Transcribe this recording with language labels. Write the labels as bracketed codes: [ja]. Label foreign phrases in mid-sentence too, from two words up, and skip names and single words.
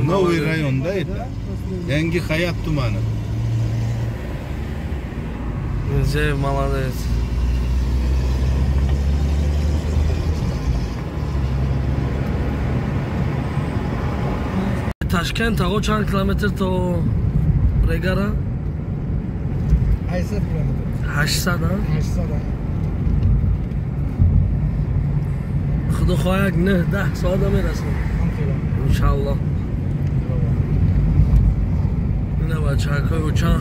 [ru] новый район, да, это? Янги Хаят тумана. Мирзияев молодец. [tg] Ташкент, а чанд километр то Регара? 800 километр. 800, да? 800, да. Худо хояк 9-10 соат мерасем. Иншаллоh. Ина бачакой уча.